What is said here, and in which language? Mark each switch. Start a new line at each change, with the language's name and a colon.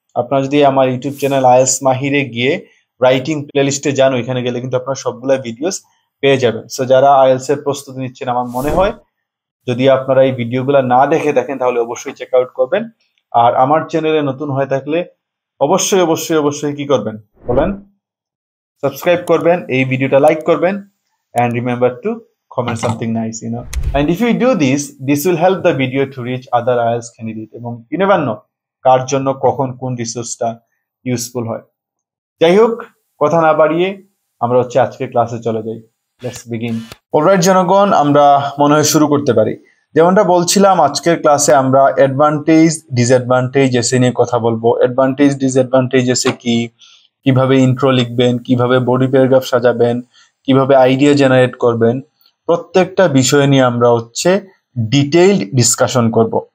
Bangla: আপনারা যদি আমার ইউটিউব চ্যানেল আইএলস মাহিরে গিয়ে রাইটিং প্লেলিস্টে যান, ওইখানে গেলে কিন্তু আপনারা সবগুলা ভিডিওস পেয়ে যাবেন। সো যারা আইএলস এর প্রস্তুতি নিচ্ছেন, আমার মনে হয় যদি আপনারা এই ভিডিওগুলো না দেখে থাকেন তাহলে অবশ্যই চেক আউট করবেন। আর আমার চ্যানেলে নতুন হয়ে থাকলে অবশ্যই অবশ্যই অবশ্যই কি করবেন বলেন? সাবস্ক্রাইব করবেন, এই ভিডিওটা লাইক করবেন,
English: and remember to comment something nice, and if you do this will help the video to reach other IELTS candidate,
Bangla: এবং
English: you never know
Bangla: কার জন্য কখন কোন রিসোর্সটা ইউজফুল হয়। যাই হোক, কথা না বাড়িয়ে আমরা হচ্ছে আজকের ক্লাসে চলে যাই।
English: Let's begin.
Bangla: অলরাইট জনগণ, আমরা মনে হয় শুরু করতে পারি। যেমনটা বলছিলাম, আজকের ক্লাসে আমরা অ্যাডভান্টেজ ডিসঅ্যাডভান্টেজ এসে নিয়ে কথা বলবো। অ্যাডভান্টেজ ডিসঅ্যাডভান্টেজ এসে কি, কিভাবে ইন্ট্রো লিখবেন, কিভাবে বডি প্যারাগ্রাফ সাজাবেন, কিভাবে আইডিয়া জেনারেট করবেন, প্রত্যেকটা বিষয় নিয়ে আমরা হচ্ছে ডিটেইলড ডিসকাশন করব।